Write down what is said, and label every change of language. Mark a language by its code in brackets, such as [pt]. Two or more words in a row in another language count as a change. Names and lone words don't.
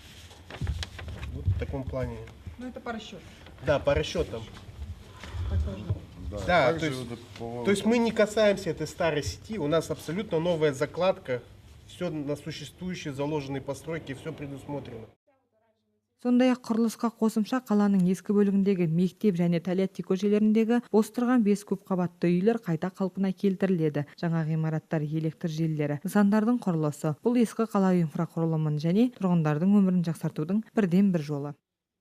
[ru] Вот в таком плане. Ну это по расчету. Да, по расчетам. Да, то есть мы не касаемся этой старой сети, у нас абсолютно новая закладка, все на существующие заложенные постройки, все предусмотрено. [kk] Сондай-ақ құрылысқа қосымша қаланың ескі бөлігіндегі мектеп және туалет көшелеріндегі бос тұрған 5 көпқабатты үйлер қайта қалпына келтіріледі. Жаңа ғимараттар, электр желілері, нысандардың құрылысы бұл ескі қала инфрақұрылымын және тұрғындардың өмірін жақсартудың бірден бір жолы.